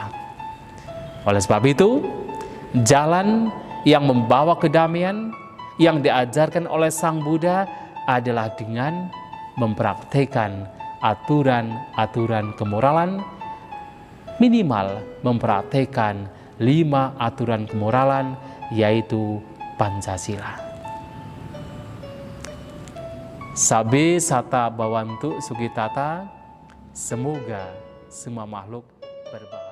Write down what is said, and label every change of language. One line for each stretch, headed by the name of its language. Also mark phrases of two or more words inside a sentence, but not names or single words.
Indonesian: Oleh sebab itu, jalan yang membawa kedamaian yang diajarkan oleh Sang Buddha adalah dengan mempraktekkan aturan-aturan kemoralan, minimal mempraktekkan 5 aturan kemoralan, yaitu Pancasila.
Pali: Sabe sata bawantu sugitata,
Indonesian: semoga semua makhluk berbakti.